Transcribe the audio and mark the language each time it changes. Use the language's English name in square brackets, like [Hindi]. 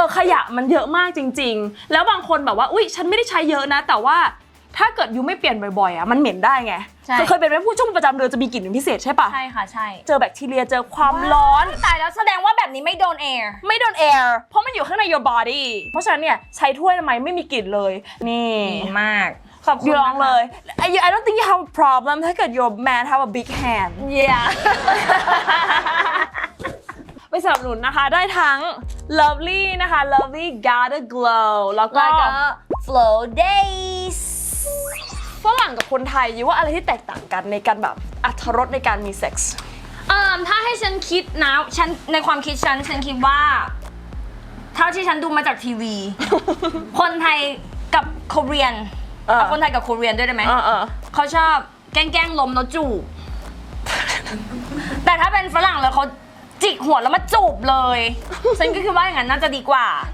[Thai] ขยะมันเยอะมากจริงๆแล้วบางคนแบบว่าอุ๊ยฉันไม่ได้ใช้เยอะนะแต่ว่าถ้าเกิดยูไม่เปลี่ยนบ่อยๆอ่ะมันเหม็นได้ไงเคยเป็นไหมผู้ช่วงประจำเดือนจะมีกลิ่นพิเศษใช่ปะ ใช่ค่ะใช่ เจอแบคทีเรียเจอความร้อน ตายแล้วแสดงว่าแบบนี้ไม่โดนแอร์ ไม่โดน air เพราะมันอยู่ข้างใน [English] your body [Thai] เพราะฉะนั้นเนี่ยใช้ถ้วยทำไมไม่มีกลิ่นเลยนี่ ดีมาก ขอบคุณลองเลย [English] I don't think you have a problem [Thai] ถ้าเกิด [English] your man have a big hand yeah [Thai] ไปสนับสนุนนะคะได้ทั้ง lovely นะคะ lovely gotta glow แล้วก็ flow days ฝรั่งกับคนไทยยูว่าอะไรที่แตกต่างกันในการแบบอรรถรสในการมีเซ็กส์ ถ้าให้ฉันคิดนะฉันในความคิดฉันคิดว่าเท่าที่ฉันดูมาจากทีวี คนไทยกับเกาหลีเอาคนไทยกับเกาหลีด้วยได้ไหมเขาชอบแกล้งล้มแล้วจูบ แต่ถ้าเป็นฝรั่งแล้วเขาจิกหัวแล้วมาจูบเลยฉันก็คิดว่าอย่างนั้นน่าจะดีกว่า